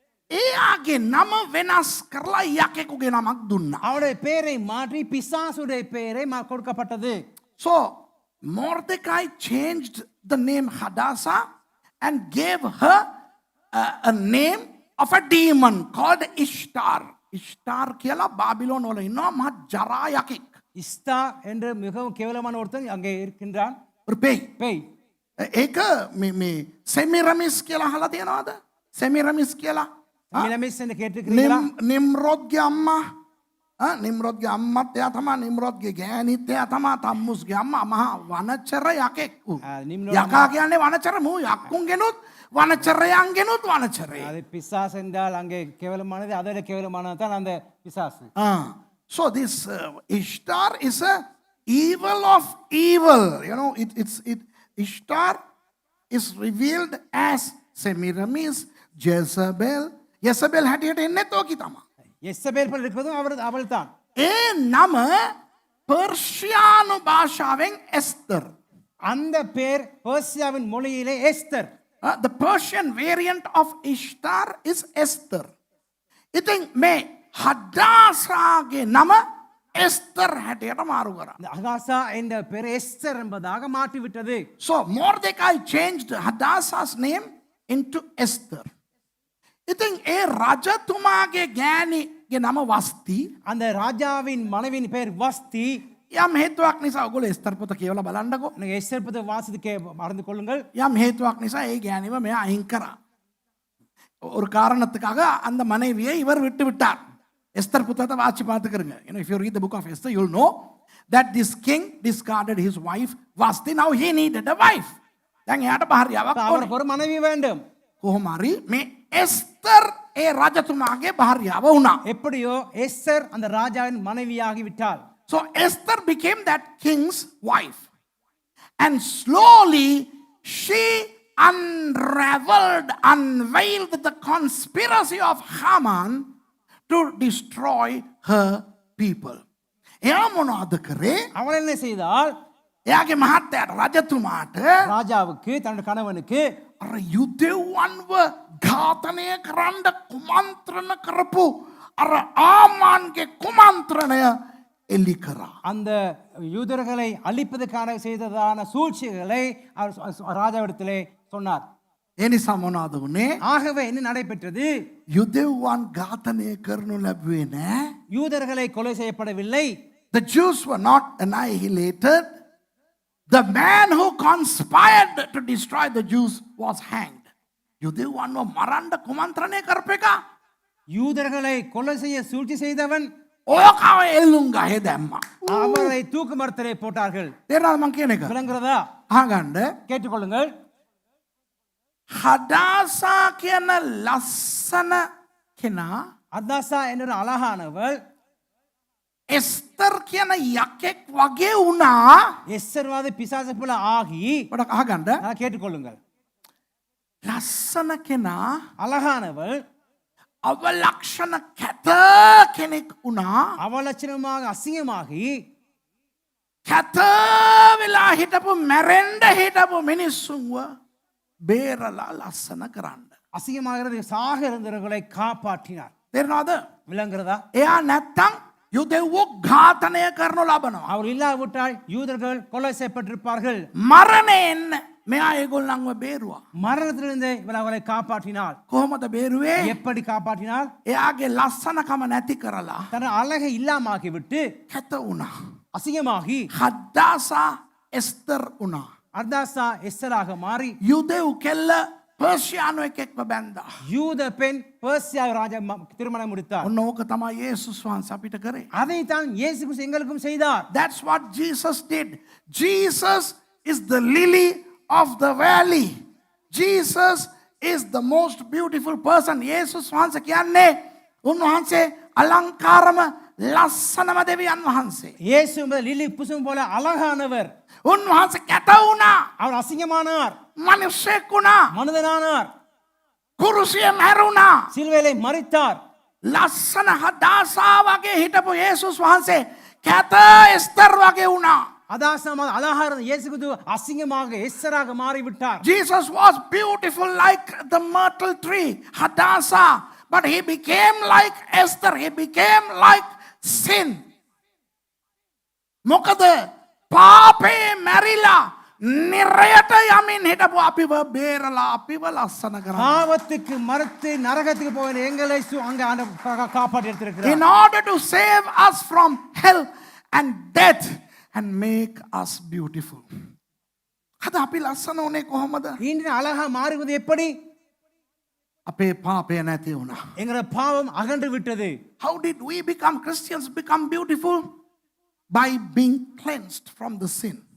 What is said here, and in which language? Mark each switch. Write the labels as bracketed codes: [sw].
[si] එයාගේ නම වෙනස් කරලා යකෙකුගේ නමක් දුන්නා. [ta] அவருடைய பெயரை மாற்றி பிசாசுடைய பெயரை கொடுக்கப்பட்டது. [en] So Mordecai changed the name Hadassah and gave her a name of a demon called Ishtar. [si] Ishtar කියලා බාබිලෝන් වල ඉන්නවා මහ ජරා යකෙක්. [ta] இஸ்தா என்று மிகவும் கேவலமான ஒருத்தன் அங்கே இருக்கின்றான். ஒரு பேய். பேய். [si] ඒක මේ සෙමිරමිස් කියලා අහලා තියෙනවද? සෙමිරමිස් කියලා. [ta] செமிரமிஸ் என்று கேட்டிருக்கிறீங்களா? [si] නිම්රොද්ගේ අම්මා. නිම්රොද්ගේ අම්මත් එයා තමයි, නිම්රොද්ගේ ගෑණිත් එයා තමයි, තම්මුස්ගේ අම්මා මහා වනචර යකෙක්. යකා කියන්නේ වනචර, මූ යක්කුන්ගෙනුත් වනචරයන්ගෙනුත් වනචරේ. [ta] அது பிசாசு என்றால் அங்கே கேவலமானது, அதோட கேவலமானது தான் அந்த பிசாசு. [en] So this Ishtar is a evil of evil. You know, Ishtar is revealed as Semiramis, Jezebel. [si] Jezebel හැටියට එන්නේත් ඕකි තමයි. [ta] யெசபேல் போல இருப்பதும் அவள் தான். [si] ඒ නම පර්ෂියානු භාෂාවෙන් එස්තර්. [ta] அந்த பேர் பெர்சியாவின் மொழியிலே Esther. [en] The Persian variant of Ishtar is Esther. [si] ඉතින් මේ හදාසාගේ නම එස්තර් හැටියට මාරු කරා. [ta] அகாசா என்ற பேர் எஸ்தர் என்பதாக மாற்றி விட்டது. [en] So Mordecai changed Hadassah's name into Esther. [si] ඉතින් ඒ රජතුමාගේ ගෑණිගේ නම වස්ති. [ta] அந்த ராஜாவின் மனைவியின் பேர் வஸ்தி. [si] යම් හේතුවක් නිසා ඔයගොල්ලෝ එස්තර් පොත කියවලා බලන්නකෝ. [ta] நீங்க எஸ்தர் பத்தி வாசிக்க மறந்து கொள்ளுங்கள். [si] යම් හේතුවක් නිසා ඒ ගෑණිව මෙයා අයින් කරා. [ta] ஒரு காரணத்துக்காக அந்த மனைவியை இவர் விட்டு விட்டார். எஸ்தர் புத்தகத்தை வாசி பார்த்துக்கிறங்க. [en] You know, if you read the book of Esther, you'll know that this king discarded his wife Vashti. Now he needed a wife. [si] දැන් එයාට භාර්යාවක් ඕනේ. [ta] அவருக்கு ஒரு மனைவி வேண்டும். [si] කොහොම හරි මේ එස්තර් ඒ රජතුමාගේ භාර්යාව වුණා. [ta] எப்படியோ எஸ்தர் அந்த ராஜாவின் மனைவியாகி விட்டாள். [en] So Esther became that king's wife. And slowly she unveiled the conspiracy of Haman to destroy her people. [si] එයා මොනවද කරේ? [ta] அவள் என்ன செய்தால்? [si] එයාගේ මහත්තයාට රජතුමාට [ta] ராஜாவுக்கு தன்னுடைய கணவனுக்கு [si] අර යුදෙව්වන්ව ඝාතනය කරන්න කුමන්ත්‍රණ කරපු අර ආමාන්ගේ කුමන්ත්‍රණය එලි කරා. [ta] அந்த யூதர்களை அழிப்பதற்கான செய்ததான சூழ்ச்சிகளை ராஜாவிடத்திலே சொன்னார். [si] ඒ නිසා මොනවද වුනේ? [ta] ஆகவே என்ன நடைபெற்றது? [si] යුදෙව්වන් ඝාතනය කරනු ලැබුවේ නෑ. [ta] யூதர்களை கொலை செய்யப்படவில்லை. [en] The Jews were not annihilated. The man who conspired to destroy the Jews was hanged. [si] යුදෙව්වන්ව මරන්න කුමන්ත්‍රණය කරපේක. [ta] யூதர்களை கொலை செய்ய சூழ்ச்சி செய்தவன் [si] ඕකව එල්ලුම් ගහේ දැම්මා. [ta] அவரை தூக்கு மரத்திலே போட்டார்கள். [si] තේරෙනවද මං කියන එක? [ta] விளங்குறதா? [si] අහගන්න. [ta] கேட்டுக்கொள்ளுங்கள். [si] හදාසා කියන ලස්සන කෙනා [ta] அதாசா என்ற அழகானவள் [si] එස්තර් කියන යකෙක් වගේ වුණා. [ta] எஸ்தர்வாத பிசாசை போல ஆகி [si] පොඩක් අහගන්න. [ta] கேட்டுக்கொள்ளுங்கள். [si] ලස්සන කෙනා [ta] அழகானவள் [si] අවලක්ෂණ කැත කෙනෙක් වුණා. [ta] அவலட்சணமாக அசிங்கமாகி [si] කැත වෙලා හිටපු මැරෙන්ඩ හිටපු මිනිස්සුන්ව බේරලා ලස්සන කරන්න. [ta] அசிங்கமாகிறது சாக இருந்தவர்களை காப்பாற்றினார். [si] තේරෙනවද? [ta] விளங்குறதா? [si] එයා නැත්තම් යුදෙව්වෝ ඝාතනය කරනු ලබනවා. [ta] அவர் இல்லாவிட்டால் யூதர்கள் கொலை செய்யப்பட்டிருப்பார்கள். [si] මරණයෙන් මෙයා ඒගොල්ලන්ව බේරුවා. [ta] மரணத்திலிருந்து இவர் அவளை காப்பாற்றினார். [si] කොහොමද බේරුවේ? [ta] எப்படி காப்பாற்றினார்? [si] එයාගේ ලස්සනකම නැති කරලා [ta] தன் அழகை இல்லாமாக்கி விட்டு [si] කැත වුණා. [ta] அசிங்கமாகி [si] හද්දාසා එස්තර් වුණා. [ta] அர்தாசா எஸ்தராக மாறி [si] යුදෙව් කෙල්ල පර්ෂියානු එකෙක්ව බැන්දා. [ta] யூத பெண் பெர்சியா ராஜா திருமணம் முடித்தார். [si] ඔන්න ඕක තමයි යේසුස් වහන්සේ අපිට කරේ. [ta] அதைத்தான் இயேசு கிறிஸ்து எங்களுக்கும் செய்தார். [en] That's what Jesus did. Jesus is the lily of the valley. Jesus is the most beautiful person. [si] යේසුස් වහන්සේ කියන්නේ උන්වහන්සේ අලංකාරම ලස්සනම දෙවියන් වහන්සේ. [ta] இயேசு என்பது லிலி புஷ்பம் போல அழகானவர். [si] උන්වහන්සේ කැත වුණා. [ta] அவர் அசிங்கமானார். [si] මිනිස්සෙක් වුණා. [ta] மனிதனானார். [si] කුරුසියෙන් හැරුණා. [ta] சிலுவையிலே மரித்தார். [si] ලස්සන හදාසා වගේ හිටපු යේසුස් වහන්සේ කැත එස්තර් වගේ වුණා. [ta] அதாசமாக அழகா இருந்த இயேசு கிறிஸ்து அசிங்கமாக எஸ்தராக மாறிவிட்டார். [en] Jesus was beautiful like the myrtle tree, Hadassah, but he became like Esther. He became like sin. [si] මොකද පාපේ මැරිලා නිරයට යමින් හිටපු අපිව බේරලා අපිව ලස්සන කරා. [ta] பாவத்துக்கு மறுத்து நரகத்துக்கு போன எங்களை அங்க காப்பாற்றி எடுத்திருக்கிறார். [en] In order to save us from hell and death and make us beautiful. [si] අද අපි ලස්සන උනේ කොහොමද? [ta] இன்று அழகா மாறுவது எப்படி? [si] අපේ පාපය නැති වුණා. [ta] எங்களோட பாவம் அகன்று விட்டது. [en] How did we become Christians, become beautiful? By being cleansed from the sin.